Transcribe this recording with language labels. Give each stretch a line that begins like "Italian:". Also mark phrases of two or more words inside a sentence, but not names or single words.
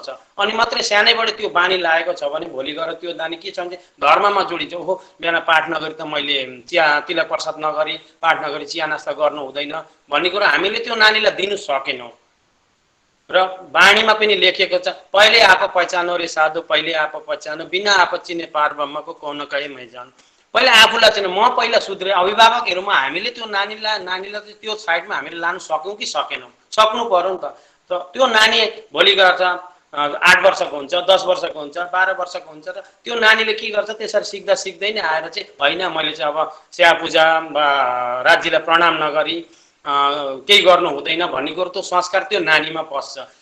Nepali: अनि मात्रै सानैबाट त्यो बानी लागेको छ भने भोलि गएर त्यो नानी के छ भने धर्ममा जोडिन्छ। ओहो बिहान पाठ नगरी त मैले तिलक प्रसाद नगरी पाठ नगरी चिया नास्ता गर्नु हुँदैन भन्ने कुरा हामीले त्यो नानीलाई दिनु सकेनौँ। र बाणीमा पनि लेखिएको छ,
Hindi: पहिले आप पहिचानो रे साधु, पहिले आप पहिचानो, बिना आप चिने पार ब्रह्मको कौन कहे मै जान।
Nepali: पहिला आफूलाई चाहिँ म पहिला सुध्रे, अभिभावकहरूमा हामीले त्यो नानीलाई त्यो साइडमा हामीले लानु सक्यौँ कि सकेनौँ, सक्नु पर्यो नि त। त्यो नानी भोलि गर्छ 8 वर्षको हुन्छ, 10 वर्षको हुन्छ, 12 वर्षको हुन्छ, र त्यो नानीले के गर्छ त्यसरी सिक्दै नै आएर चाहिँ होइन मैले चाहिँ अब स्या पूजा राज्यलाई प्रणाम नगरी केही गर्नु हुँदैन भन्ने कुरो त्यो संस्कार त्यो नानीमा पस्छ।